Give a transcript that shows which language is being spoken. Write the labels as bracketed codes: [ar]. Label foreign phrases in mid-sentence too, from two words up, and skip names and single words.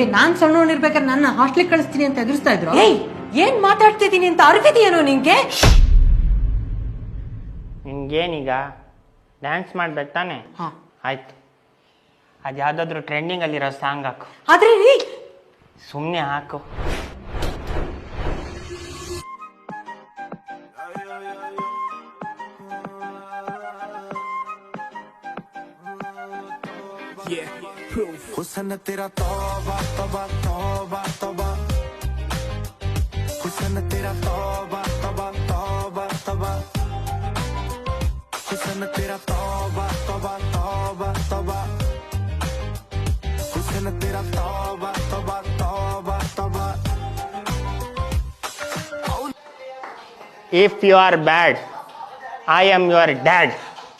[kn] ನಾನು ಸಣ್ಣವನಿರ್ಬೇಕಾದ್ರೆ ನನ್ನ ಹಾಸ್ಟೆಲ್ಗೆ ಕಳಿಸ್ತೀನಿ ಅಂತ ಎದುರಿಸ್ತಾ ಇದ್ರು. ಏನ್ ಮಾತಾಡ್ತಿದ್ದೀನಿ ಅಂತ ಅರಿವಿದೆಯೇನೋ ನಿಂಗೆ? ನಿನ್ಗೇನೀಗ ಡ್ಯಾನ್ಸ್ ಮಾಡ್ಬೇಕು ತಾನೆ? ಹಾಂ ಆಯ್ತು, ಅದು ಯಾವುದಾದ್ರೂ ಟ್ರೆಂಡಿಂಗಲ್ಲಿರೋ ಸಾಂಗ್ ಹಾಕು. ಆದ್ರೆ ಸುಮ್ಮನೆ ಹಾಕು. [hi] हुस्न तेरा तौबा तौबा तौबा तौबा, हुस्न तेरा तौबा तौबा तौबा तौबा, हुस्न तेरा तौबा तौबा तौबा तौबा, हुस्न तेरा तौबा तौबा तौबा तौबा. [en] If you are bad, I am your dad.